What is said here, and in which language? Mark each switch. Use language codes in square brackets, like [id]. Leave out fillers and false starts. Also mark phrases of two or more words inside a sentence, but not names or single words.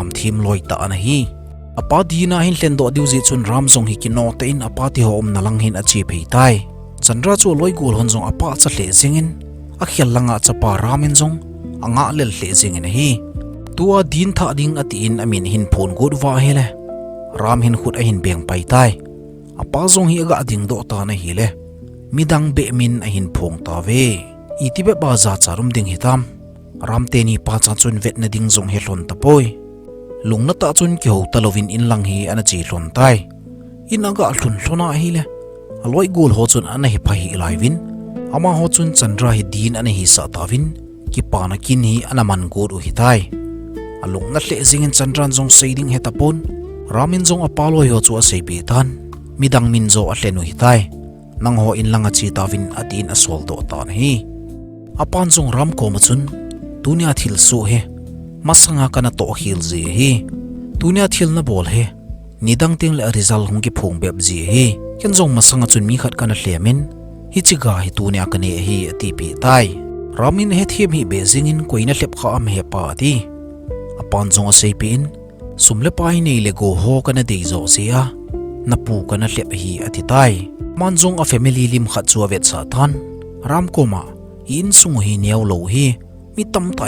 [tcz] thim loi ta ana hi apa dina hin lendo diu ji chun ram zong hi ki no te in apa ti ho om nalang hin achi phei tai Chandra chu loi gol hon zong apa cha hle jingin a khial langa chapa ramin zong anga lel hle jingin hi tua din tha ding ati in amin hin phone good wa hele ram hin khut a hin beng pai tai apa zong hi aga ding do ta na hi le midang be min a hin phong ta ve itibe ba za charum ding hitam ram te ni pa cha chun vet na ding zong he hlon ta poi lungna ta chun ki ho talovin in lang hi ana chi hlon tai in aga hlun hlona hi le aloi gol ho chun ana hi phahi laivin ama ho chun Chandra hi din ana hi sa tawin ki pa na kin hi ana man god u hi tai alung na hle zingin Chandra zong seiding hetapon ramin zong apaloi ho chu a sei be tan midang min zo a hlenu hi tai nang ho in langa chi tawin atin asol do ta na hi apan zong ram ko ma chun tunia thil su he masanga kana to hil ji hi tunia thil na bol he nidang ting le result hung ki phung beb ji hi ken zong masanga chun mi khat kana hlemin hi chiga hi tunia kane hi ati pi tai ramin he thim hi bezing in koina hlep kha am he pa ti apan zong a sei pin sumle pai nei le go ho kana dei zo sia napu kana hlep hi ati tai manjong a family lim khat chu vet sa than ram koma Insung hi niaw lo hi mi tam tai